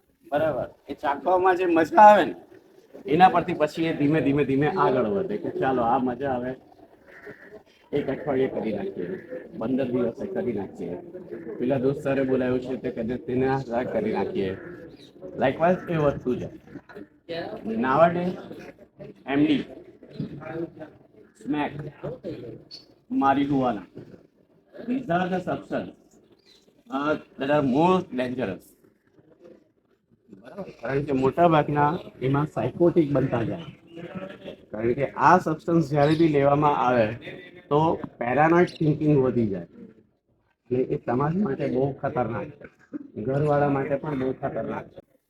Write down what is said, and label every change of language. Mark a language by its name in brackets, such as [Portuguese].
[Gujarati] બરાબર, એ ચાખવામાં જે મજા આવે ને એના પરથી પછી એ ધીમે ધીમે ધીમે આગળ વધે કે ચાલો આ મજા આવે, એક અઠવાડિયે કરી નાખીએ, 15 દિવસે કરી નાખીએ, પેલા દોસ્તરે બોલાવ્યું છે તે તેને કરી નાખીએ. લાઇકવાઇઝ એ વસ્તુ છે. [English] નાવાડે MD, smack, marijuana, these are the substance that are most dangerous. [Gujarati] કારણ કે મોટા ભાગના એમાં સાયકોટિક બનતા જાય, કારણ કે આ સબસ્ટન્સ જ્યારે બી લેવામાં આવે તો પેરાનોઇડ થિંકિંગ વધી જાય, અને એ સમાજ માટે બહુ ખતરનાક છે, ઘરવાળા માટે પણ બહુ ખતરનાક છે.